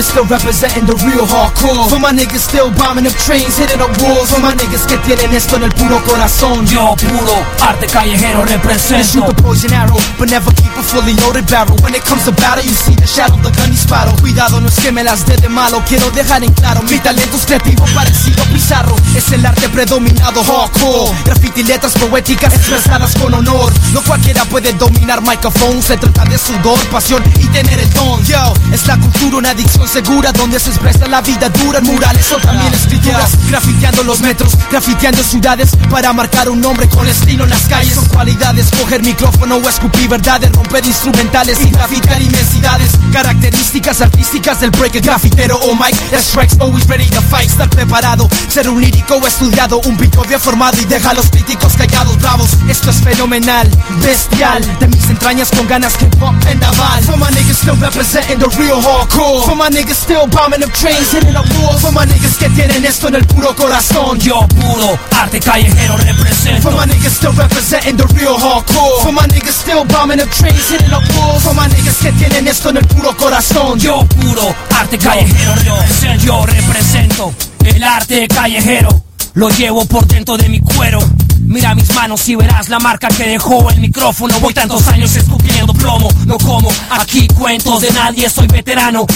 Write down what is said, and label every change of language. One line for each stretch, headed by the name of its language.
English: niggas still representing the real hardcore. For my niggas still bombing up trains, hitting up walls. For my niggas
Spanish: que tienen esto en el puro corazón. Yo, puro arte callejero represento.
English: I shoot the poison arrow, but never keep a fully loaded barrel. When it comes to battle, you see the shadow, the gun disparo.
Spanish: Cuidado, no es que me las dé de malo. Quiero dejar en claro, mi talento es creativo parecido a Pizarro. Es el arte predominado hardcore. Graffiti, letras poéticas expresadas con honor. No cualquiera puede dominar microphones. Se trata de sudor, pasión y tener el don. Yo, es la cultura, una adicción segura. Donde se expresa la vida dura en murales o también escrituras. Grafiteando los metros, grafiteando ciudades. Para marcar un nombre con estilo en las calles. Son cualidades, coger micrófono o escupir verdades. Romper instrumentales y grafitear inmensidades. Características artísticas del break. El grafitero o mic,
English: that strikes always ready to fight.
Spanish: Estar preparado, ser un lírico estudiado. Un pico bien formado y deja a los críticos callados. Bravos, esto es fenomenal, bestial. De mis entrañas con ganas que pop en naval.
English: For my niggas still representing the real hardcore. For my niggas still bombing up trains, hitting up walls. For my niggas
Spanish: que tienen esto en el puro corazón. Yo, puro arte callejero represento.
English: For my niggas still representing the real hardcore. For my niggas still bombing up trains, hitting up walls. For my niggas
Spanish: que tienen esto en el puro corazón. Yo, puro arte callejero represento. Yo represento el arte callejero. Lo llevo por dentro de mi cuero. Mira mis manos y verás la marca que dejó el micrófono. Voy tantos años escupiendo plomo. No como aquí cuentos de nadie, soy veterano.